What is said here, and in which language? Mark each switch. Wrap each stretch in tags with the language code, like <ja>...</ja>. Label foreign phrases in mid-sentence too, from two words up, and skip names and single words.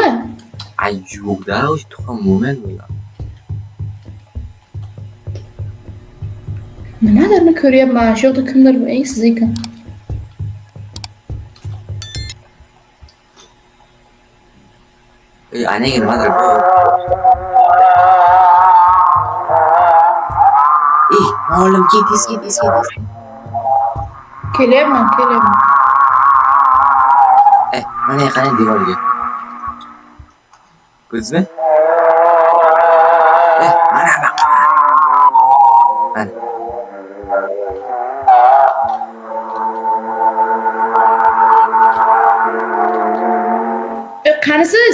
<uz>Ay yo'q-da, o'sha tuxum bo'lmaydi bular. Nimalarni ko'ryapman? Shu yerda kimdir siz ekan. Anaga nimadir bu.</uz> <tr>Oğlum git.</tr> <uz>Kelyapman. Mana qarang devorga. Ko'rdingizmi? Mana baq. Mana. Qanisiz?</uz>